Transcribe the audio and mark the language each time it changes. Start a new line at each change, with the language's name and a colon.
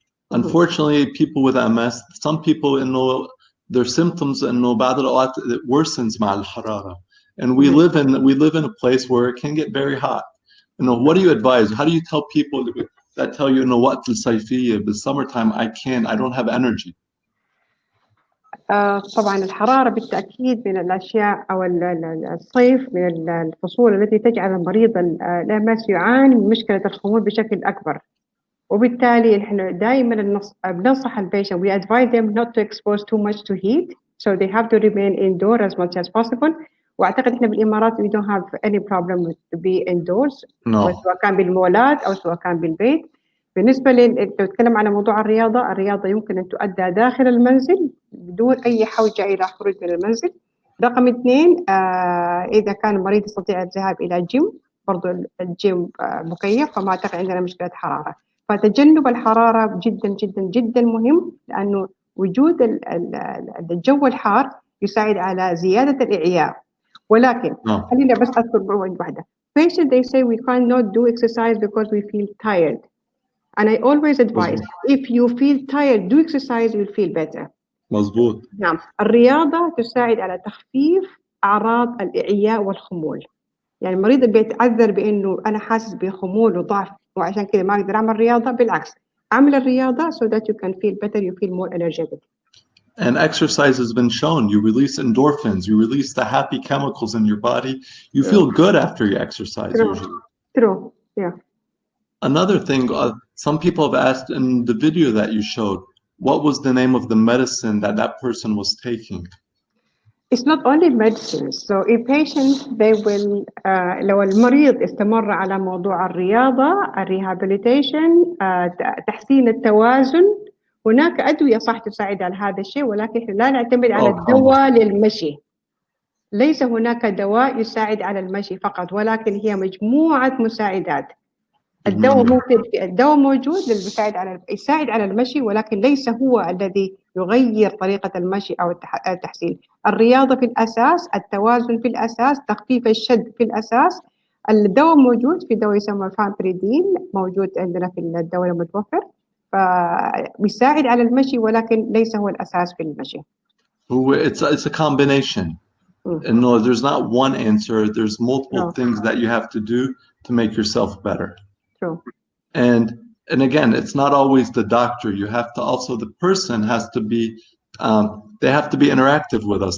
English: Unfortunately, people with MS, some people إنه their symptoms
Arabic: إنه بعض الأوقات
English: it worsens
Arabic: مع الحرارة.
English: And we live in a place where it can get very hot. You know, what do you advise? How do you tell people that tell you, what
Arabic: الصيفية,
English: the summertime I don't have energy?
Arabic: طبعا الحرارة بالتأكيد من الأشياء، أو الصيف من الفصول التي تجعل المريض الMS يعاني من مشكلة الخمول بشكل أكبر. وبالتالي إحنا دائما بننصح البيشنت
English: we advise them not to expose too much to heat, so they have to remain indoor as much as possible.
Arabic: وأعتقد إحنا بالإمارات
English: we don't have any problem with to be indoors.
Arabic: سواء كان بالمولات أو سواء كان بالبيت. بالنسبة نتكلم على موضوع الرياضة يمكن أن تؤدى داخل المنزل بدون أي حوجة إلى خروج من المنزل. رقم 2 إذا كان المريض يستطيع الذهاب إلى جيم، برضو الجيم مكيف، فما أعتقد عندنا مشكلة حرارة. فتجنب الحرارة جدا جدا جدا مهم، لأنه وجود الجو الحار يساعد على زيادة الإعياء. ولكن خلينا بس أذكر واحدة.
English: Patients they say we cannot do exercise because we feel tired. And I always advise if you feel tired do exercise, you'll feel better.
Arabic: مظبوط. نعم، الرياضة تساعد على تخفيف أعراض الإعياء والخمول. يعني المريض بيتعذر بإنه أنا حاسس بخمول وضعف وعشان كده ما أقدر أعمل رياضة، بالعكس أعمل الرياضة
English: so that you can feel better, you feel more energetic. And exercise has been shown. You release endorphins, you release the happy chemicals in your body. You feel good after you exercise usually. True, yeah. Another thing, some people have asked in the video that you showed, what was the name of the medicine that person was taking? It's not only medicines. So if patients they will
Arabic: لو المريض استمر على موضوع الرياضة، الريهابيليتيشن، تحسين التوازن، هناك أدوية صح تساعد على هذا الشيء، ولكن لا نعتمد على الدواء للمشي. ليس هناك دواء يساعد على المشي فقط، ولكن هي مجموعة مساعدات. الدواء موجود يساعد على المشي، ولكن ليس هو الذي يغير طريقة المشي أو التحسين. الرياضة في الأساس، التوازن في الأساس، تخفيف الشد في الأساس. الدواء موجود، في دواء يسمى فامبريدين موجود عندنا في الدواء المتوفر، فبيساعد على المشي ولكن ليس هو الأساس في المشي.
English: It's a combination. And no, there's not one answer. There's multiple things that you have to do to make yourself better. True. And again, it's not always the doctor. You have to also, the person has to be, they have to be interactive with us.